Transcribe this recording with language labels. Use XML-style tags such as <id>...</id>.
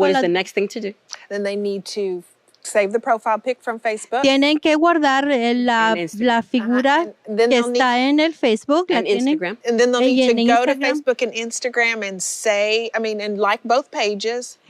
<en>What is the next thing to do? Then they need to save the profile pic from Facebook.</en> <es>Tienen que guardar la figura que está en el Facebook.</es> <en>And Instagram. And then they'll need to go to Instagram. Facebook and Instagram and and like both pages.</en>